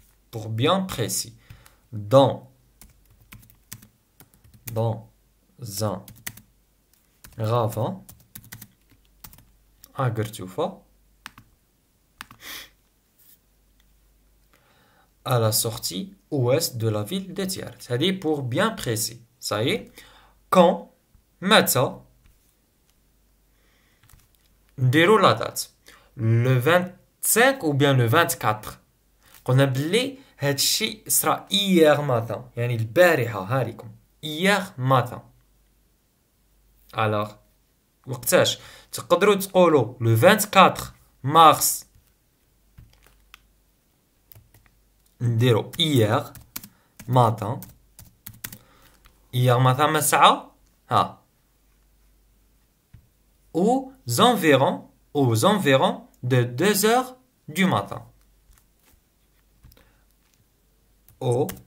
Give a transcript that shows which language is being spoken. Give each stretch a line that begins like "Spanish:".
French: Pour bien précis, dans un ravin à Gertoufa à la sortie ouest de la ville de Tiaret. C'est-à-dire pour bien précis. Ça y est. Quand,
Arabic: متى نديرو
French: la date. Le 25 ou bien le 24.
Arabic: قلنا بلي هاد الشيء صرا
French: hier matin.
Arabic: يعني البارحة هاريكم.
French: hier matin. Alors,
Arabic: وقتاش تقدروا تقولوا
French: le 24 mars
Arabic: نديرو
French: hier matin
Arabic: ما ساعة ها
French: aux environs de 2 heures du matin aux